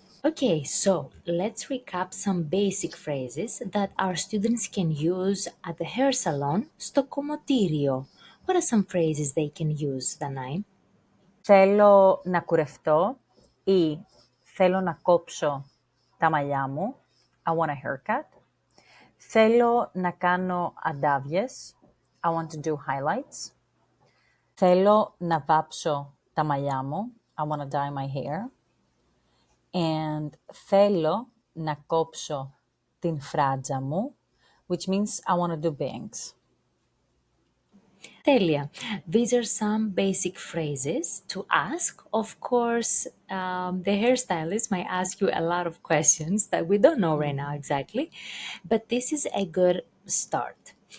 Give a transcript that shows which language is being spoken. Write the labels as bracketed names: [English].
[English] Okay, so let's recap some basic phrases that our students can use at the hair salon [Greek] στο κομμωτήριο. [English] What are some phrases they can use, Danai? [Greek] Θέλω να κουρευτώ ή θέλω να κόψω τα μαλλιά μου. [English] I want a haircut. [Greek] Θέλω να κάνω ανταύγειες. [English] I want to do highlights. [Greek] Θέλω να βάψω τα μαλλιά μου. [English] I want to dye my hair. And [Greek] θέλω να κόψω την φράντζα μου, [English] which means I want to do bangs. [Greek] Τέλεια. [English] These are some basic phrases to ask. Of course, the hairstylist might ask you a lot of questions that we don't know right now exactly, but this is a good start.